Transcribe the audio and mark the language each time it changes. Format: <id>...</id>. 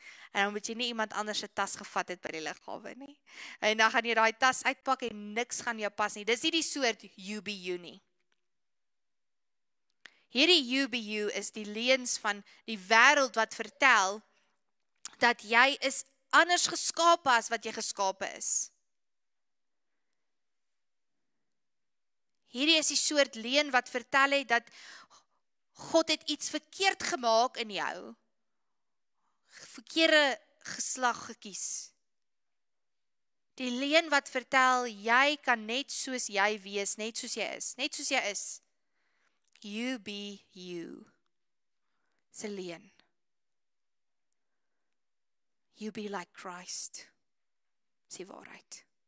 <af>En dan moet jy nie iemand anders se tas gevat het by die lughawe nie. En dan gaan jy daai tas uitpak en niks gaan jou pas nie. Dis nie die soort</af> <en>you be you</en> <af>nie. Hierdie</af> <en>you be you</en> <af>is die leuns van die wêreld wat vertel dat jy is anders geskape as wat jy geskape is. Hierdie is die soort leuen wat vertel het dat God het iets verkeerd gemaak in jou. Verkeerde geslag gekies. Die leuen wat vertel, jy kan net soos jy wees, net soos jy is. Net soos jy is.</af> <en>You be you.</en> <af>Dis 'n leuen.</af> <en>You be like Christ.</en> <af>Dis die waarheid.</af>